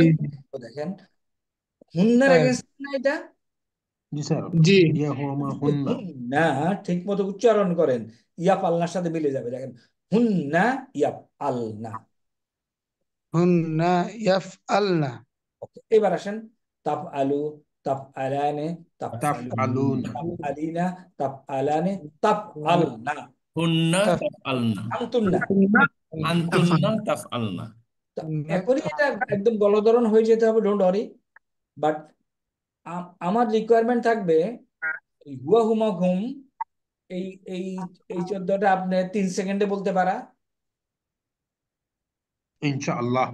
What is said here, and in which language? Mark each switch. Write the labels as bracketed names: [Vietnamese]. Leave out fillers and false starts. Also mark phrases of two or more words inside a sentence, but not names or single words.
[Bangla] এখানে দেখেন, হুন্নার তাই এগেন্স্ট না এটা। জি স্যার জি [Arabic] هِيَ هُمَا [Bangla] যদি হুন্না হুন্না ঠিক মতো উচ্চারণ করেন, ইয়াফ আলনার সাথে মিলে যাবে। দেখেন, [Arabic] هُنَّ يَفْعَلْنَ. هُنَّ يَفْعَلْنَ [Bangla] ওকে, এবার আসেন, [Arabic] تَفْعَلُ، تَفْعَلَانِ، تَفْ [Bangla] তাফ আলু, আলুন [Arabic] تَفْعَلِينَ، تَفْعَلَانِ، تَفْعَلْنَ, [Bangla] হুন্না তাফ তাফআলনা আনতুন্না। তাফাল [Arabic] أَنْتُنَّ تَفْعَلْنَ [Bangla] তো হুন্না এখনই এটা তাফ একদম গলধরণ হয়ে যেতে হবে, [English] don't worry. [Bangla] বাট আমার রিকোয়ারমেন্ট থাকবে এই [Arabic] هُوَ هُمَا هُمْ, [Bangla] এই এই এই 14টা আপনি 3 সেকেন্ডে বলতে পারা। [Arabic] إن شاء الله